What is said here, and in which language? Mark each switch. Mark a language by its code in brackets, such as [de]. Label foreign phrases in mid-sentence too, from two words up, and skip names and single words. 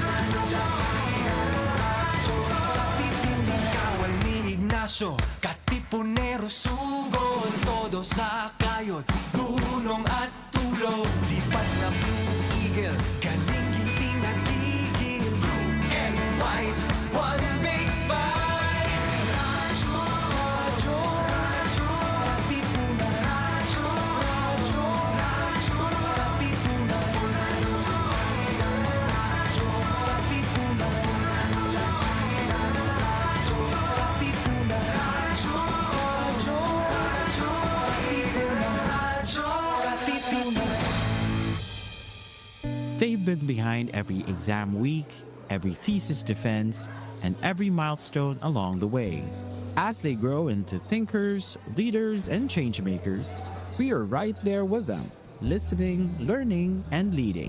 [tl] Katipunan. Kawal ni Ignacio, Katipunero sugod, todo sa kayod, tulong at tulong. Lipad na Blue Eagle, galing giting nagigil, [en] blue and white, one big fight. [tl] Radyo, radyo, radyo, Katipunan. Radyo, radyo, radyo, Katipunan. Radyo, Katipunan. Radyo, Katipunan. Radyo, radyo, radyo, Katipunan. Radyo, Katipunan. [en] They've been behind every exam week, every thesis defense, and every milestone along the way. As they grow into thinkers, leaders, and changemakers, we are right there with them, listening, learning, and leading.